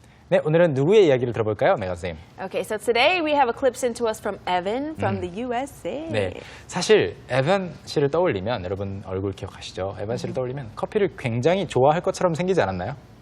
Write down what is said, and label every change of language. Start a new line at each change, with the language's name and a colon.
Korean: 네, 오늘은 누구의 이야기를 들어볼까요, 메가 선생님?
English: Okay, so today we have a clip sent to us from Evan from the USA.
Korean: 네, 사실 에반 씨를 떠올리면 여러분 얼굴 기억하시죠? 에반 씨를 떠올리면 커피를 굉장히 좋아할 것처럼 생기지 않았나요?